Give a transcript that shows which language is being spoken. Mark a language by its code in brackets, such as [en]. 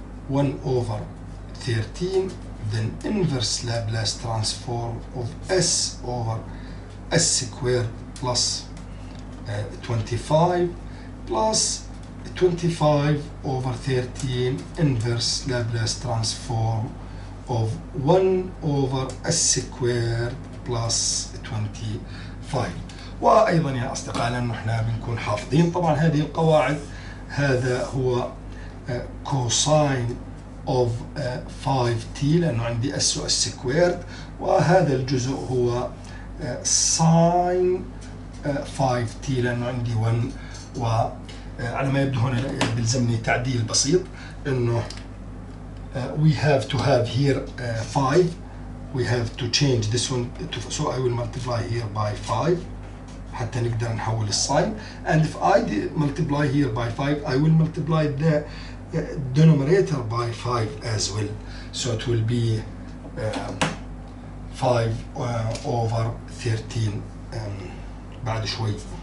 [en] 1 over 13 then inverse Laplace transform of s over s squared plus 25 plus 25 over 13 inverse Laplace transform of 1 over s squared plus 25. [ar] وايضا يا اصدقائي لانه احنا بنكون حافظين طبعا هذه القواعد، هذا هو كوساين اوف 5t لانه عندي اس و اس سكويرد، وهذا الجزء هو ساين 5t لانه عندي 1. وعلى ما يبدو هنا بيلزمني تعديل بسيط انه [en] we have to have here 5. We have to change this one so I will multiply here by 5 [ar] حتى نقدر نحول الساين. [en] And if I multiply here by 5 I will multiply the denominator by 5 as well, so it will be 5 over 13 [ar] بعد شوي.